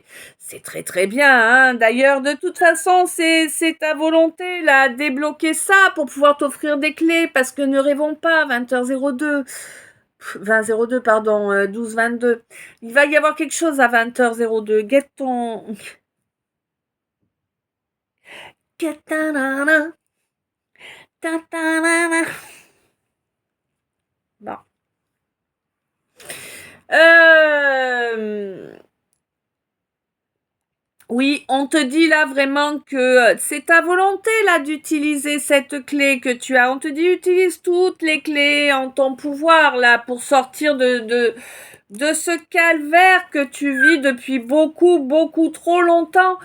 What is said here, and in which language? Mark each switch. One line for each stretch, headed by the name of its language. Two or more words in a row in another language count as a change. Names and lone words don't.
French: C'est très très bien, hein. D'ailleurs, de toute façon, c'est ta volonté là, débloquer ça pour pouvoir t'offrir des clés, parce que ne rêvons pas, 20h02, 20h02, pardon, 12h22. Il va y avoir quelque chose à 20h02. Get ta-na-na, ta-ta-na-na. Bon. Oui, on te dit là vraiment que c'est ta volonté là d'utiliser cette clé que tu as. On te dit utilise toutes les clés en ton pouvoir là pour sortir de ce calvaire que tu vis depuis beaucoup, beaucoup trop longtemps.